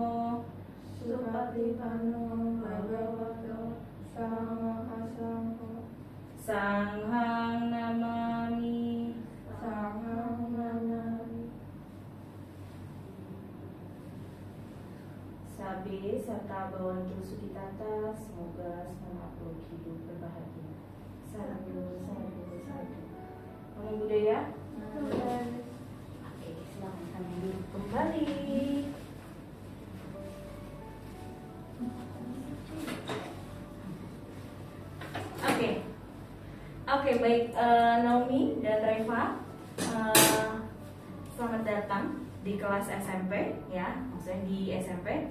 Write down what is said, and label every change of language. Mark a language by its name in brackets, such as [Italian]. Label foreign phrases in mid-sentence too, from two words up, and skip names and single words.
[Pali] Supatipanno bhagavato sawaka sangho. Sanghang namami. Sanghang namami. Sabe serta bawantu sukitata, [Indonesian] semoga makhluk hidup berbahagia. [Pali] Sadu, sadu, sadu. Namo Buddhaya. [Indonesian] Oke, silakan kami duduk kembali. Oke, baik, Naomi dan Reva, selamat datang di kelas SMP, ya, maksudnya di SMP.